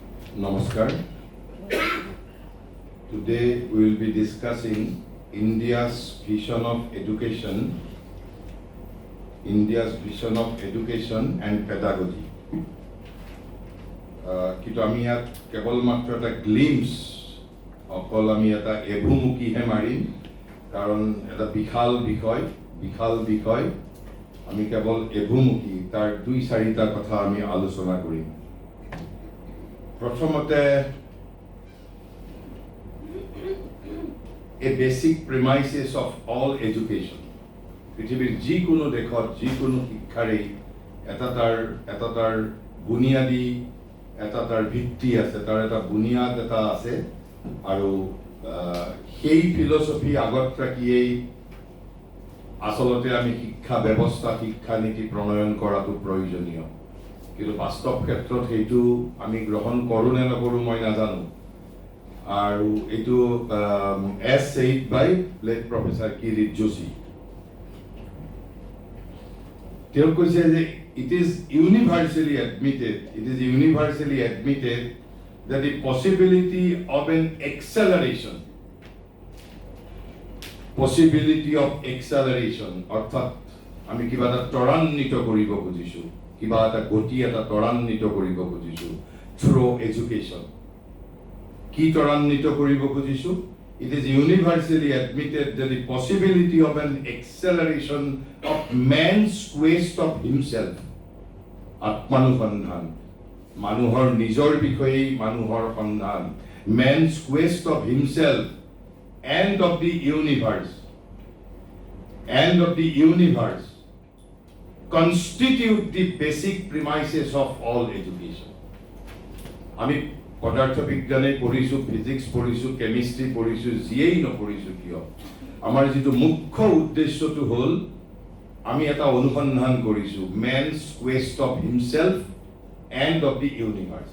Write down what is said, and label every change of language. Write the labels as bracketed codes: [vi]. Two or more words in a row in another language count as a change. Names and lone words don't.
[en] Namaskar. Today we will be discussing India's vision of education, and pedagogy. [as] কিন্তু আমি ইয়াত কেৱল মাত্ৰ এটা গ্লিম্পছ অকল আমি এটা এভুমুখীহে মাৰিম কাৰণ এটা বিশাল বিষয় আমি কেৱল এভুমুখী তাৰ 2-4টা কথা আমি আলোচনা কৰিম। [en] প্ৰথমতে a basic premises of all education. [as] পৃথিৱীৰ যিকোনো দেশত যিকোনো শিক্ষাৰেই এটা তাৰ বুনিয়াদী এটা তাৰ ভিত্তি আছে, তাৰ এটা বুনিয়াদ এটা আছে আৰু সেই ফিলচফি আগত ৰাখিয়েই আচলতে আমি শিক্ষা ব্যৱস্থা শিক্ষা নীতি প্ৰণয়ন কৰাটো প্ৰয়োজনীয়। কিন্তু বাস্তৱ ক্ষেত্ৰত সেইটো আমি গ্ৰহণ কৰোঁ নে নকৰোঁ মই নাজানো। আৰু এইটো [en] as said by late Professor Kirit Joshi. [as] তেওঁ কৈছে যে [en] it is universally admitted that the possibility of acceleration [as] অর্থাৎ আমি কিবা এটা ত্বৰান্বিত কৰিব খুজিছো, কিবা এটা গতি এটা ত্বৰান্বিত কৰিব খুজিছো [en] through education. [as] কি ত্বৰান্বিত কৰিব খুজিছো? [en] It is universally admitted that the possibility of an acceleration of man's quest of himself, [as] আত্মানুসন্ধান, মানুহৰ নিজৰ বিষয়ে মানুহৰ সন্ধান, [en] man's quest of himself and of the universe constitute the basic premises of all education. [as] আমি পদাৰ্থ বিজ্ঞানে পঢ়িছো, ফিজিক্স পঢ়িছো, কেমিষ্ট্ৰি পঢ়িছো, যিয়েই নপঢ়িছো কিয় আমাৰ যিটো মুখ্য উদ্দেশ্যটো হ'ল আমি এটা অনুসন্ধান কৰিছো [en] man's quest of himself and of the universe.